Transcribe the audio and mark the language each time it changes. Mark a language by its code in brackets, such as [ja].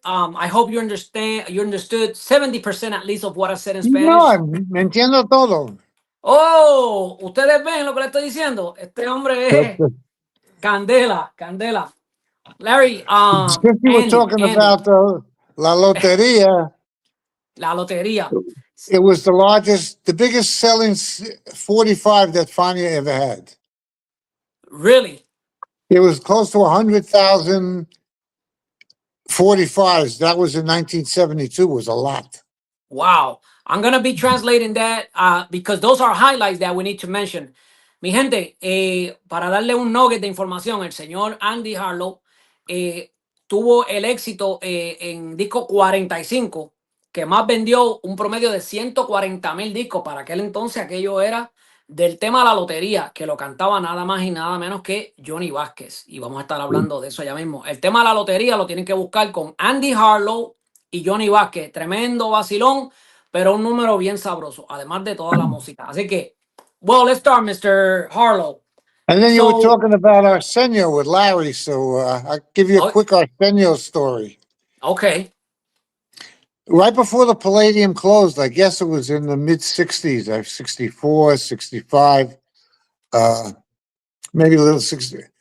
[en] I hope you understood 70% at least of what I said in Spanish. [es] No, me entiendo todo. Oh, ustedes ven lo que le estoy diciendo. Este hombre es candela, candela. Larry, [en] Since you were talking Andy, about La Loteria, [es] la lotería. [en] it was the biggest selling 45 that Fania ever had. Really? It was close to 100,000 45s. That was in 1972, was a lot. Wow. I'm going to be translating that because those are highlights that we need to mention. [es] Mi gente, para darle un nugget de información, el señor Andy Harlow tuvo el éxito en disco 45, que más vendió un promedio de 140,000 discos. Para aquel entonces, aquello era del tema La Lotería, que lo cantaba nada más y nada menos que Johnny Vázquez. Y vamos a estar hablando de eso ya mismo. El tema La Lotería lo tienen que buscar con Andy Harlow y Johnny Vázquez. Tremendo vacilón, pero un número bien sabroso, además de toda la música. [en] Así que, well, let's start, Mr. Harlow. And then you were talking about Arsenio with Larry, so I'll give you a quick Arsenio story. Okay. Right before the Palladium closed, I guess it was in the mid-60s, 64, 65, maybe a little 60.